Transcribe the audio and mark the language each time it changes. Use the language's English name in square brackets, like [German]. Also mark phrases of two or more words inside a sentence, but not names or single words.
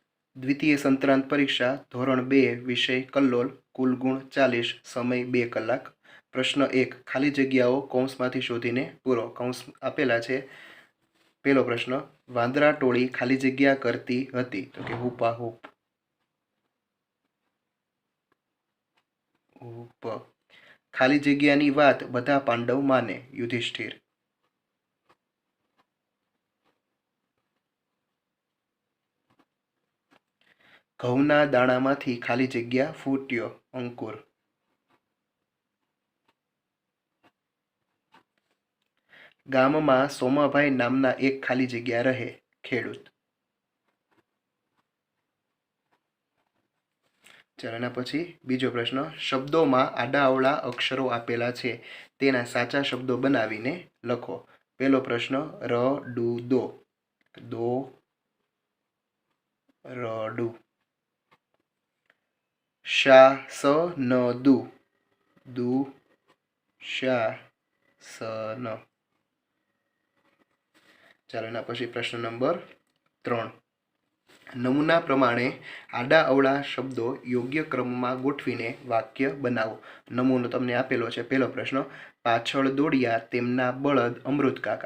[Gujarati] દ્વિતીય સંક્રાંત પરીક્ષા ધોરણ 2 વિષય કલ્લોલ કુલ ગુણ 40 સમય 2 કલાક। પ્રશ્ન 1 ખાલી જગ્યાઓ કૌંસમાંથી શોધીને પૂરો। કૌંસ આપેલા છે। પહેલો પ્રશ્ન વાંદરા ટોળી ખાલી જગ્યા કરતી હતી તો કે હુપા હુપ। हुप। ખાલી જગ્યાની વાત બધા પાંડવ માને યુધિષ્ઠિર। ઘઉંના દાણામાંથી ખાલી જગ્યા ફૂટ્યો અંકુર। ગામમાં સોમાભાઈ નામના એક ખાલી જગ્યા રહે ખેડૂત। ચાલો એના પછી બીજો પ્રશ્ન શબ્દોમાં આડાઅવળા અક્ષરો આપેલા છે તેના સાચા શબ્દો બનાવીને લખો। પહેલો પ્રશ્ન ર ડૂ દો દો રડૂ। શા સ ન દૂ દૂ શા સન। ચાલો એના પછી પ્રશ્ન નંબર 3 નમૂના પ્રમાણે આડા અવળા શબ્દો યોગ્ય [Hindi] क्रम में [Gujarati] ગોઠવીને વાક્ય બનાવો। નમૂનો તમને આપેલો છે। પહેલો પ્રશ્ન પાછળ દોડ્યા તેમના બળદ અમૃત કાકા।